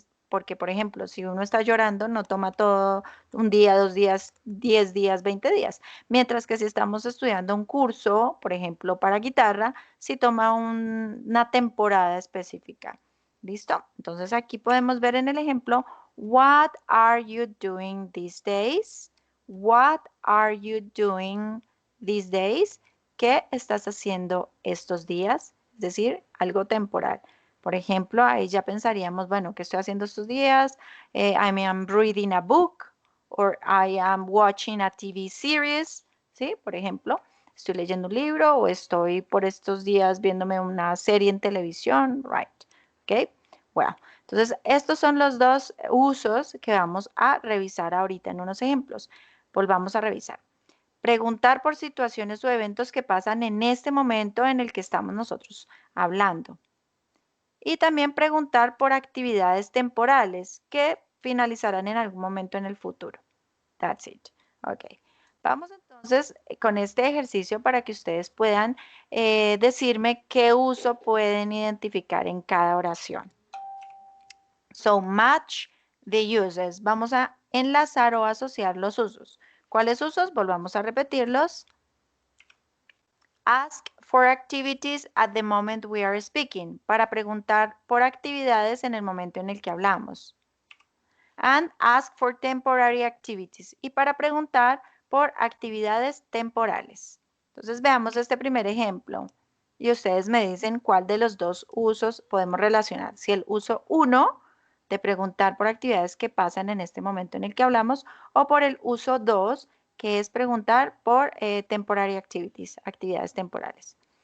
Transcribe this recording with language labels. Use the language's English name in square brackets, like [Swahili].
[Spanish] Porque, por ejemplo, si uno está llorando, no toma todo un día, 2 días, 10 días, 20 días. Mientras que si estamos estudiando un curso, por ejemplo, para guitarra, sí toma una temporada específica. ¿Listo? Entonces aquí podemos ver en el ejemplo, [English] what are you doing these days? What are you doing these days? [Spanish] ¿Qué estás haciendo estos días? Es decir, algo temporal. Por ejemplo, ahí ya pensaríamos, bueno, ¿qué estoy haciendo estos días? [English] I am reading a book or I am watching a TV series, ¿sí? [Spanish] Por ejemplo, estoy leyendo un libro o estoy por estos días viéndome una serie en televisión, right? ¿Ok? Bueno, entonces estos son los dos usos que vamos a revisar ahorita en unos ejemplos. Volvamos a revisar. Preguntar por situaciones o eventos que pasan en este momento en el que estamos nosotros hablando. Y también preguntar por actividades temporales que finalizarán en algún momento en el futuro. [English] That's it. Ok. [Spanish] Vamos entonces con este ejercicio para que ustedes puedan decirme qué uso pueden identificar en cada oración. [English] So, match the uses. [Spanish] Vamos a enlazar o asociar los usos. ¿Cuáles usos? Volvamos a repetirlos. [English] Ask for activities at the moment we are speaking. [Spanish] Para preguntar por actividades en el momento en el que hablamos. [English] And ask for temporary activities. [Spanish] Y para preguntar por actividades temporales. Entonces veamos este primer ejemplo. Y ustedes me dicen cuál de los dos usos podemos relacionar. Si el uso 1 de preguntar por actividades que pasan en este momento en el que hablamos o por el uso 2 que es preguntar por temporary activities, actividades temporales.